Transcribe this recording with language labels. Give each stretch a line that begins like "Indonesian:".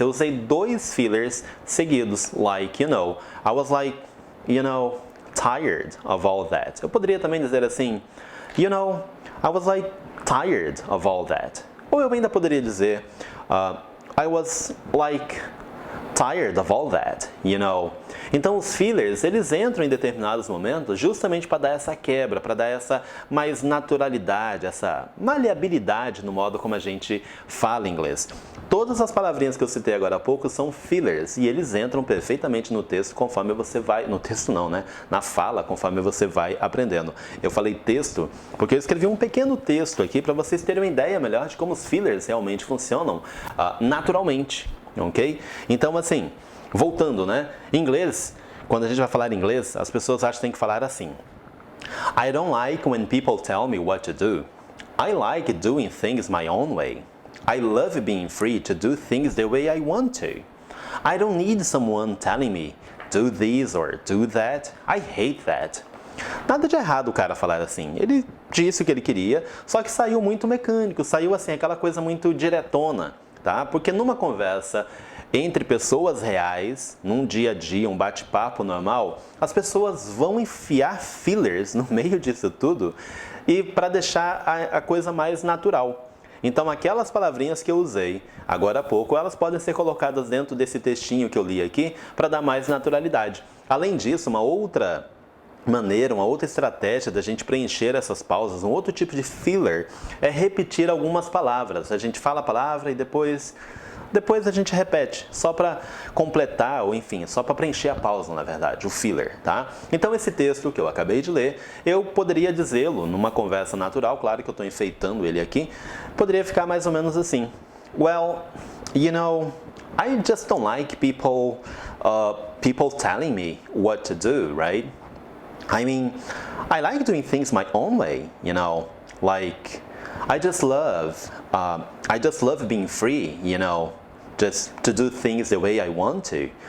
Portuguese: Eu usei dois fillers seguidos,
English: like, I was like, tired of all that.
Portuguese: Eu poderia também dizer assim,
English: I was like tired of all that.
Portuguese: Ou eu ainda poderia dizer,
English: I was like tired of all that,
Portuguese: Então os fillers, eles entram em determinados momentos justamente para dar essa quebra, para dar essa mais naturalidade, essa maleabilidade no modo como a gente fala inglês. Todas as palavrinhas que eu citei agora há pouco são fillers e eles entram perfeitamente no texto conforme você vai... No texto não, né? Na fala, conforme você vai aprendendo. Eu falei texto porque eu escrevi um pequeno texto aqui para vocês terem uma ideia melhor de como os fillers realmente funcionam naturalmente. Ok? Então, assim, voltando, né? Em inglês, quando a gente vai falar inglês, as pessoas acham que tem que falar assim.
English: I don't like when people tell me what to do. I like doing things my own way. I love being free to do things the way I want to. I don't need someone telling me, do this or do that. I hate that.
Portuguese: Nada de errado o cara falar assim. Ele disse o que ele queria, só que saiu muito mecânico, saiu assim, aquela coisa muito diretona. Tá? Porque numa conversa entre pessoas reais, num dia a dia, um bate-papo normal, as pessoas vão enfiar fillers no meio disso tudo e para deixar a coisa mais natural. Então aquelas palavrinhas que eu usei agora há pouco, elas podem ser colocadas dentro desse textinho que eu li aqui para dar mais naturalidade. Além disso, uma outra maneira, uma outra estratégia da gente preencher essas pausas, um outro tipo de filler, é repetir algumas palavras. A gente fala a palavra e depois a gente repete, só para completar, ou enfim, só para preencher a pausa, na verdade, o filler, tá? Então esse texto que eu acabei de ler, eu poderia dizê-lo numa conversa natural, claro que eu estou enfeitando ele aqui, poderia ficar mais ou menos assim.
English: Well, I just don't like people telling me what to do, right? I mean, I like doing things my own way, like I just love being free, just to do things the way I want to.